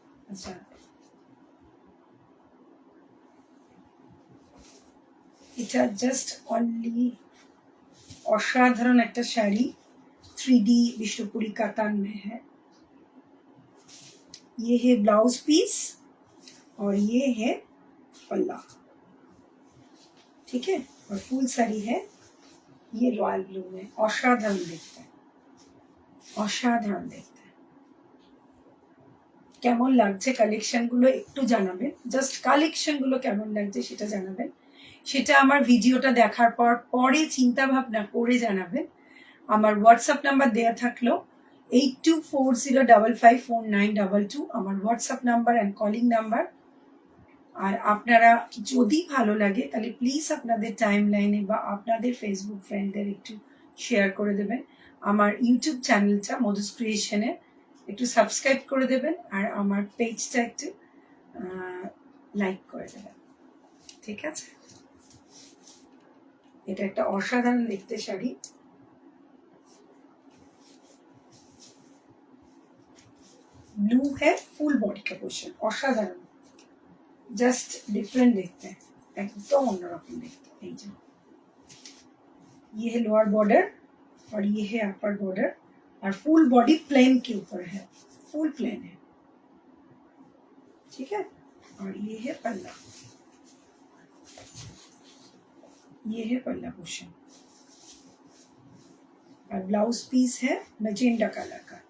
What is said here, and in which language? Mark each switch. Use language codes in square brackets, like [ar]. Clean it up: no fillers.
[bn] अच्छा, এটা just only অসাধারণ একটা শাড়ি, 3D বিষ্ণুপুরি কাতান [hi] में है। ये है ब्लाउज पीस और ये है पल्ला, ठीक है। और फुल साड़ी है ये रॉयल ब्लू में, [bn] অসাধারণ দেখতে, অসাধারণ দেখতে। কেমন লাগছে কালেকশনগুলো একটু জানাবেন, জাস্ট কালেকশনগুলো কেমন লাগছে সেটা জানাবেন। সেটা আমার ভিডিওটা দেখার পরে চিন্তা ভাবনা করে জানাবেন। আমার হোয়াটসঅ্যাপ নাম্বার দেয়া থাকলো 8240554922 আমার WhatsApp number and calling number. আর আপনারা যদি ভালো লাগে তাহলে প্লিজ আপনাদের টাইম লাইনে বা আপনাদের ফেসবুক ফ্রেন্ডদের একটু শেয়ার করে দেবেন। আমার ইউটিউব চ্যানেলটা মধুস ক্রিয়েশনে একটু সাবস্ক্রাইব করে দেবেন আর আমার পেজটা একটু লাইক করে দেবেন, ঠিক আছে। এটা একটা অসাধারণ দেখতে শাড়ি, [hi] ब्लू है, फुल बॉडी का पोर्शन, [bn] অসাধারণ, জাস্ট ডিফারেন্ট দেখতে, একদম অন্যরকম দেখতে। এই যে [hi] ये है लोअर बॉर्डर और ये है अपर बॉर्डर और फुल बॉडी प्लेन के ऊपर है, फुल प्लेन है, ठीक है। और ये है पल्ला, ये है पल्ला पोर्शन और ब्लाउज पीस है मैजेंडा कलर का।